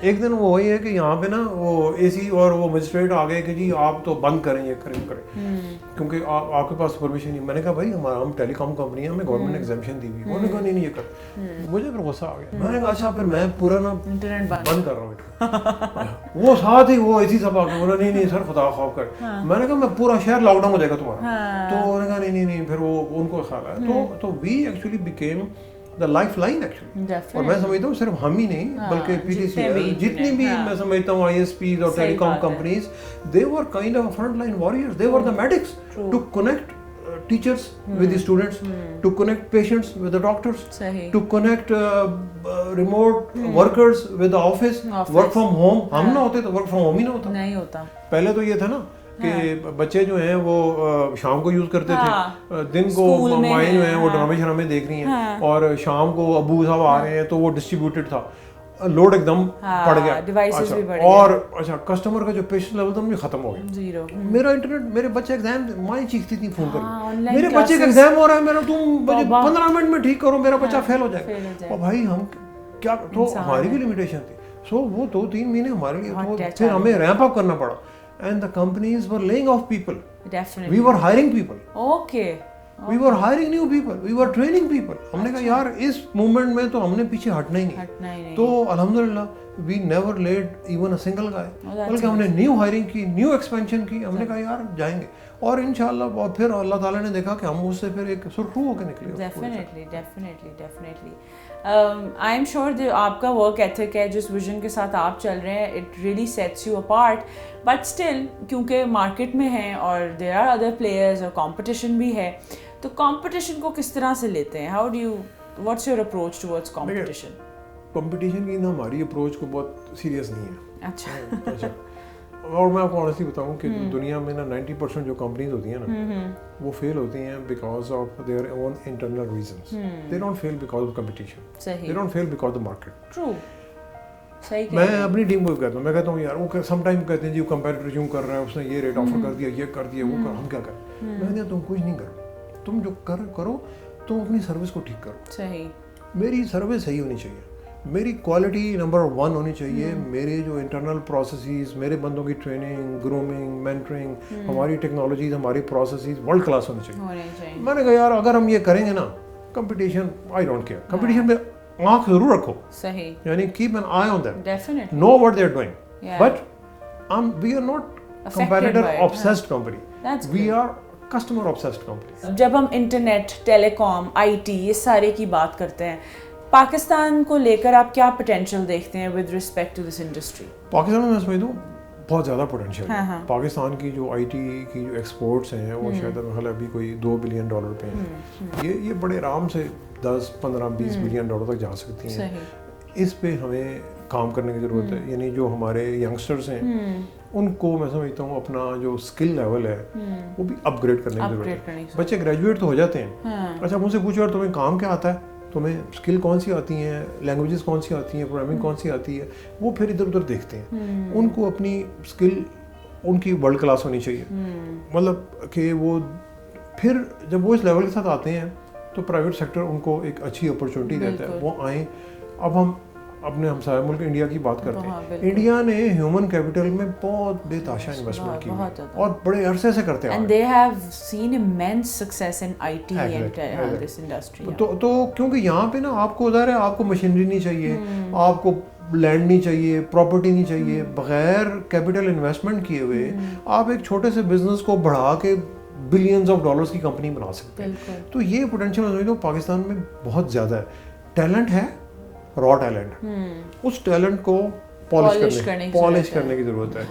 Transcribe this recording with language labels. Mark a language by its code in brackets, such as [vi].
[ur] ایک دن وہ وہی ہے کہ یہاں پہ نا وہ اے سی اور وہ مجسٹریٹ آ گئے کہ جی آپ تو بند کریں, یہ کریں کیونکہ آپ کے پاس پرمیشن نہیں. میں نے کہا بھائی ہم ٹیلی کام کمپنی ہیں, ہمیں گورنمنٹ نے ایگزمپشن دی ہوئی. انہوں نے کہا نہیں یہ کر. مجھے پھر غصہ آ گیا, میں نے کہا اچھا پھر میں پورا نا انٹرنیٹ بند کر رہا ہوں. وہ ساتھ ہی وہ اے سی سب آ گئے, انہوں نے نہیں سر خدا خوف کر. میں نے کہا میں پورا شہر لاک ڈاؤن ہو جائے گا تمہارا. تو انہوں نے کہا نہیں, پھر وہ ان کو خیال ہے. [en] تو we actually became the lifeline actually. [ur] اور میں سمجھتا ہوں صرف ہم ہی نہیں بلکہ پی ٹی سی ایل جتنی بھی میں سمجھتا ہوں آئی ایس پیز اور ٹیلی com companies, [en] they were kind of front line warriors, they were the medics to connect teachers with the students, to connect patients with the doctors, to connect remote workers with the office, work from home. [ur] ہم نہ ہوتے تو work from home ہی نہ ہوتا. پہلے تو یہ تھا نا کہ بچے جو ہیں وہ شام کو یوز کرتے تھے, دن کو مائیں جو ہیں وہ ڈرامے شرامے دیکھ رہی ہیں, اور شام کو ابو صاحب آ رہے ہیں, تو وہ ڈسٹریبیوٹیڈ تھا, لوڈ ایک دم پڑ گیا. اور اچھا کسٹمر کا جو پیشنس لیول تھا مجھے ختم ہو گیا. میرا انٹرنیٹ, میرے بچے ایگزام, مائیں چیختی تھیں فون کر, میرے بچے کا ایگزام ہو رہا ہے, میرا تم مجھے 15 منٹ میں ٹھیک کرو, میرا بچہ فیل ہو جائے گا. اور بھائی ہم کیا, تو ہماری بھی لمیٹیشن تھی. سو وہ 2-3 مہینے ہمارے لیے پھر ہمیں ریمپ اپ کرنا پڑا. [en] And the companies were laying off people. Definitely. We were hiring people. Okay. We were hiring new people. We were training people. [ur] ہم نے کہا یار اس موومنٹ میں تو ہم نے پیچھے ہٹنا ہی نہیں. [en] تو الحمدللہ we never laid even a single guy. [ur] بلکہ ہم نے نیو ہائرنگ کی, نیو ایکسپینشن کی. ہم نے کہا یار جائیں گے, اور انشاءاللہ اور پھر اللہ تعالیٰ نے دیکھا کہ ہم اس سے پھر ایک سرخرو ہو کے نکلے. [en] Definitely. I am sure [ur] جو آپ کا ورک ایتھک ہے, جس ویژن کے ساتھ آپ چل رہے ہیں, [en] It really sets you apart. [ur] But still کیونکہ مارکیٹ میں ہیں اور [en] there are other players [ur] اور کمپٹیشن بھی ہے, تو کمپٹیشن کو کس طرح سے لیتے ہیں؟ [en] How do you, what's your approach towards competition? [ur] Competition کی نا ہماری اپروچ کو بہت سیریس نہیں ہے. اچھا. اور میں آپ کو آنیسٹلی بتاؤں کہ دنیا میں نا 90% جو کمپنیز ہوتی ہیں نا وہ فیل ہوتی ہیں [en] Because of their own internal reasons. They don't fail because of competition, they don't fail because of market. True. [ur] میں اپنی ٹیم کو کہتا ہوں, میں کہتا ہوں یار وہ سم ٹائم کہتے ہیں جی وہ کمپیٹیٹر یوں کر رہا ہے, اس نے یہ ریٹ آفر کر دیا, یہ کر دیا, وہ کر, ہم کیا کریں؟ میں کہتا ہوں تم کچھ نہیں کرو, تم جو کرو تم اپنی سروس کو ٹھیک کرو. صحیح. میری سروس صحیح ہونی چاہیے, میری کوالٹی نمبر 1 ہونی چاہیے, میرے جو انٹرنل پروسیسز, میرے بندوں کی ٹریننگ, گرومنگ, مینٹرنگ, ہماری ٹیکنالوجیز, ہماری پروسیسز ورلڈ کلاس ہونی چاہیے. میں نے کہا یار اگر ہم یہ کریں گے نا [en] competition I don't care. [ur] Competition پہ آنکھ ضرور رکھو, صحیح, [en] یعنی keep an eye on them, definitely know what they're doing, but we are not competitor obsessed company, we are customer obsessed company. [ur] جب ہم internet, tele com, I T, یہ سارے کی بات کرتے ہیں, پاکستان کو لے کر آپ کیا پوٹینشیل دیکھتے ہیں [en] With respect to this industry? [ur] Pakistan میں سمجھتا ہوں بہت زیادہ پوٹینشیل ہے. پاکستان کی جو آئی ٹی کی جو ایکسپورٹس ہیں وہ شاید ابھی کوئی $2 بلین پہ ہیں. یہ بڑے آرام سے 10, 15, 20 بلین ڈالر تک جا سکتی ہیں. اس پہ ہمیں کام کرنے کی ضرورت ہے. یعنی جو ہمارے ینگسٹرز ہیں ان کو میں سمجھتا ہوں اپنا جو اسکل لیول ہے وہ بھی اپ گریڈ کرنے کی ضرورت ہے. بچے گریجویٹ تو ہو جاتے ہیں, اچھا مجھ سے پوچھو اور تمہیں کام کیا آتا ہے, تمہیں اسکل کون سی آتی ہیں, لینگویجز کون سی آتی ہیں, پروگرامنگ کون سی آتی ہے, وہ پھر ادھر ادھر دیکھتے ہیں. ان کو اپنی اسکل ان کی ورلڈ کلاس ہونی چاہیے. مطلب کہ وہ پھر جب وہ اس لیول کے ساتھ آتے ہیں تو پرائیویٹ سیکٹر ان کو ایک اچھی اپرچونیٹی دیتا ہے, وہ آئیں. اب ہم اپنے ہمسایہ ملک انڈیا کی بات کرتے ہیں. انڈیا نے ہیومن کیپٹل میں بہت بے تحاشا انویسٹمنٹ کی اور بڑے عرصے سے کرتے ہیں. [en] And they have seen immense success in IT and this industry. [ur] تو کیونکہ یہاں پہ نا آپ کو ظاہر ہے آپ کو مشینری نہیں چاہیے, آپ کو لینڈ نہیں چاہیے, پراپرٹی نہیں چاہیے. بغیر کیپٹل انویسٹمنٹ کیے ہوئے آپ ایک چھوٹے سے بزنس کو بڑھا کے بلینز آف ڈالرز کی کمپنی بنا سکتے ہیں. تو یہ پوٹینشیل پاکستان میں بہت زیادہ ہے. ٹیلنٹ ہے, را ٹیلنٹ, اس ٹیلنٹ کو پالش کرنے کی ضرورت ہے.